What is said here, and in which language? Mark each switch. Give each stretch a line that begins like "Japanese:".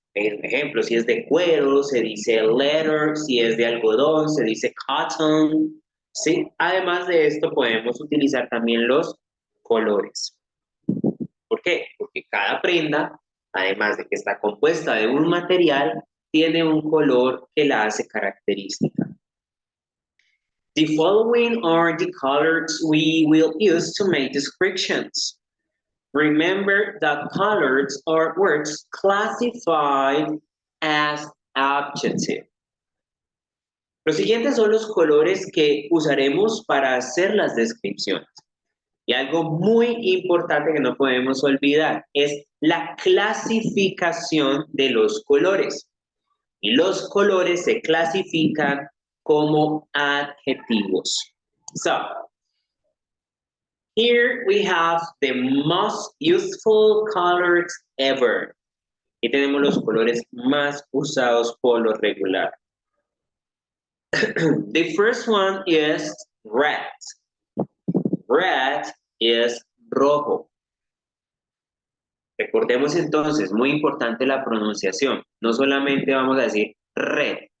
Spanish: Ejemplo, si es de cuero, se dice leather, si es de algodón, se dice cotton. ¿Sí? Además de esto, podemos utilizar también los colores. ¿Por qué? Porque cada prenda, además de que está compuesta de un material, tiene un color que la hace característica.
English: The following are the colors we will use to make descriptions. Remember that colors are words classified as adjective.
Spanish: Los siguientes son los colores que usaremos para hacer las descripciones. Y algo muy importante que no podemos olvidar es la clasificación de los colores. Y los colores se clasifican como adjetivos.
English: So, here we have the most useful colors ever.
Spanish: Y tenemos los colores más usados por lo regular.
English: The first one is red. Red is rojo.
Spanish: Recordemos entonces, muy importante la pronunciación. No solamente vamos a decir red.